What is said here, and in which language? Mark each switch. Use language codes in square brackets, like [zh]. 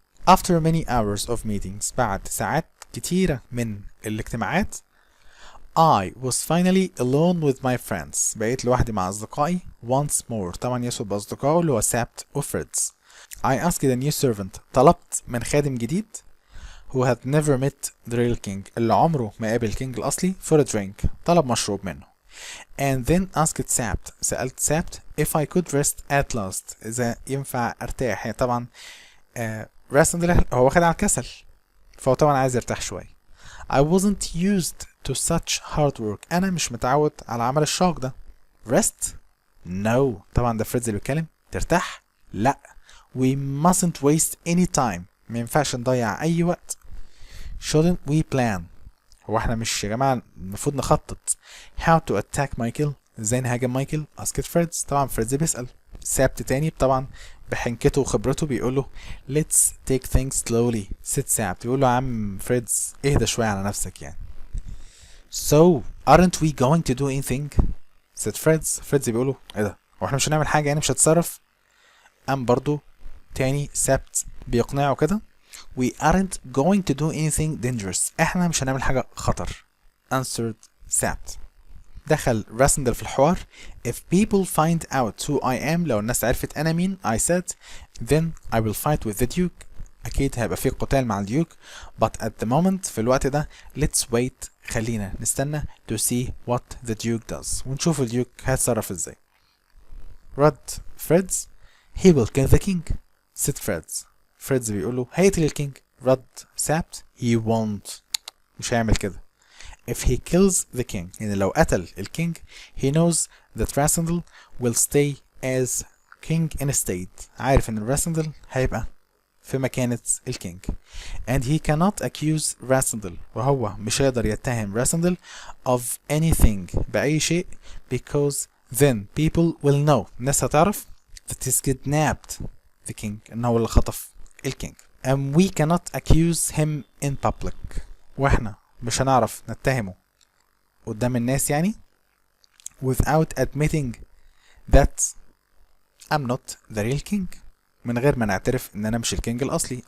[en] After many hours of meetings [ar] بعد ساعات كتيرة من الاجتماعات [en] I was finally alone with my friends [ar] بقيت لوحدي مع أصدقائي [en] once more [ar] طبعا يسود بأصدقائه اللي هو Sept و Fritz. [en] I asked a new servant [ar] طلبت من خادم جديد [en] who had never met the real king [ar] اللي عمره ما قابل الكينج الأصلي [en] for a drink [ar] طلب مشروب منه. [en] And then asked Sept [ar] سألت [en] Sept if I could rest at last [ar] إذا ينفع أرتاح. يعني طبعا rest هو واخد على الكسل فهو طبعا عايز يرتاح شوية. [en] I wasn't used to such hard work [ar] أنا مش متعود على عمل الشاق ده. [en] Rest? No [ar] طبعا ده فريدز اللي بيتكلم. ترتاح؟ لا. [en] We mustn't waste any time [ar] ما ينفعش نضيع أي وقت. [en] Shouldn't we plan [ar] هو احنا مش يا جماعة المفروض نخطط [en] how to attack [ar] مايكل ازاي نهاجم مايكل. [en] asked [ar] فريدز طبعا فريدز بيسأل. سابت تاني طبعا بحنكته وخبرته بيقول له [en] let's take things slowly. [ar] ست سابت بيقول له يا عم فريدز اهدى شوية على نفسك يعني. [en] so aren't we going to do anything said [ar] فريدز بيقول له ايه ده هو احنا مش هنعمل حاجة يعني مش هتصرف. قام برضو تاني سابت بيقنعه كده [en] we aren't going to do anything dangerous [ar] احنا مش هنعمل حاجة خطر. [en] answered Sept. [ar] دخل راسندل في الحوار. [en] if people find out who I am [ar] لو الناس عرفت أنا مين [en] I said then I will fight with the duke [ar] أكيد هيبقى في قتال مع الديوك [en] but at the moment [ar] في الوقت ده [en] let's wait [ar] خلينا نستنى [en] to see what the duke does [ar] ونشوف الديوك هيتصرف ازاي. رد فريدز [en] he will kill the king said [ar] فريدز بيقول له هيقتل الكينج. رد سابت [en] he won't [ar] مش هيعمل كده. [en] if he kills the king [ar] يعني لو قتل الكينج [en] he knows that Rasandal will stay as king in a state [ar] عارف ان راسندل هيبقى في مكانة الكينج [en] and he cannot accuse Rasandal [ar] وهو مش هيقدر يتهم راسندل [en] of anything [ar] بأي شيء [en] because then people will know [ar] الناس هتعرف [en] that he's kidnapped the king [ar] انه هو اللي خطف الكينج [en] and we cannot accuse him in public [ar] واحنا مش هنعرف نتهمه قدام الناس يعني [en] without admitting that I'm not the real king [ar] من غير ما نعترف ان انا مش الكينج الاصلي.